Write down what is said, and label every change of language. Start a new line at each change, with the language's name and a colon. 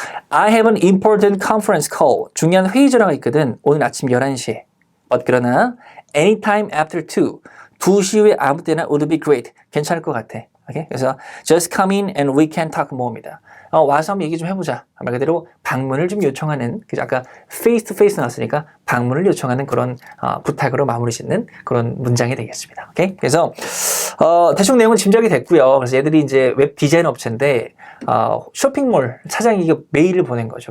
English: I have an important conference call.
Korean: 중요한 회의 전화가 있거든. 오늘 아침 11시에. 그러나
English: anytime after 2,
Korean: 2시 후에 아무 때나
English: would be great.
Korean: 괜찮을 것 같아. Okay? 그래서 just come in and we can talk more입니다. 와서 한번 얘기 좀 해보자. 말 그대로 방문을 좀 요청하는, 아까 face to face 나왔으니까 방문을 요청하는 그런 부탁으로 마무리 짓는 그런 문장이 되겠습니다. 오케이? 그래서 대충 내용은 짐작이 됐고요. 그래서 얘들이 이제 웹 디자인 업체인데 쇼핑몰 사장이 메일을 보낸 거죠.